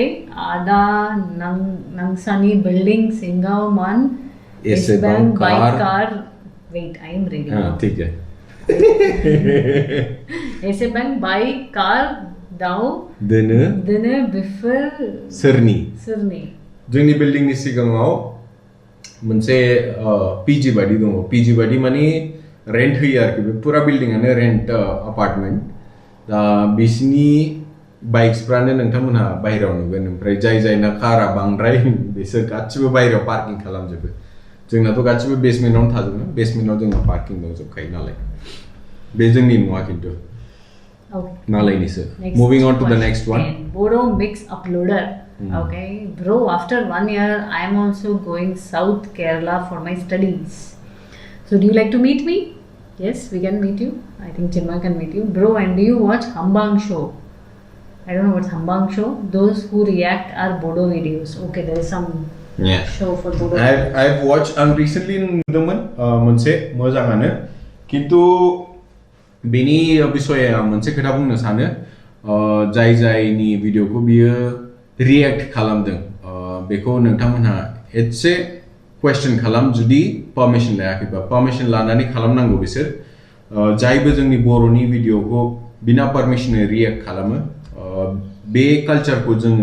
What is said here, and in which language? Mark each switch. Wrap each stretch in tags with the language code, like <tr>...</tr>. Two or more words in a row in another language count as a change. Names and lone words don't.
<brx>Ada Nangsani building Singao Man.</brx> <en>Yes, bank car. bike car. Wait, I am reading.</en> <hi>हाँ ठीक है.</hi> <brx>ऐसे</brx> <en>bank bike car</en> <brx>दाव दिने बिफोर सोरनि जोंनि बिल्डिंनि सिगाङाव मोनसे पिजि बायदि दङ पिजि बायदि माने रेन्ट होयो आरोखि बे पुरा बिल्डिंआनो</brx> <en>rent apartment</en> <brx>दा बिसिनि बाइक्सफ्रानो नोंथांमोनहा बाहेरायाव नुगोन ओमफ्राय जायना कारा बांद्राय बिसोर गासिबो बाहेरायाव पार्किं खालामजोबो जोंनाथ' गासिबो बेसमेन्टआवनो थाजोबो बेसमेन्टआव जोंना पार्किं दंजोबखायो नालाय बे जोंनि नङा खिन्थु मालायनिसो.</brx> <en>Moving on to the next one. Bodo mix uploader. Okay, bro, after 1 year I am also going South Kerala for my studies. So do you like to meet me? Yes, we can meet you. I think Chinmay can meet you. Bro, and do you watch Hambang show? I don't know what's Hambang show. Those who react are Bodo videos. Okay, there is some show for Bodo. I've watched recently</en> <brx>नुदोंमोन मोनसे मोजाङानो खिन्थु बेनि बिसय आं मोनसे खोथा बुंनो सानो जायनि भिडिअखौ बियो रिएक्ट खालामदों बेखौ नोंथांमोनहा एसे क्वेश्चन खालाम जुदि पारमिशन लायाखैबा पारमिशन लानानै खालामनांगौ बिसोर जायबो जोंनि बर'नि भिडिअखौ बिना पारमिशनै रिएक्ट खालामो बे कालचारखौ जोङो</brx>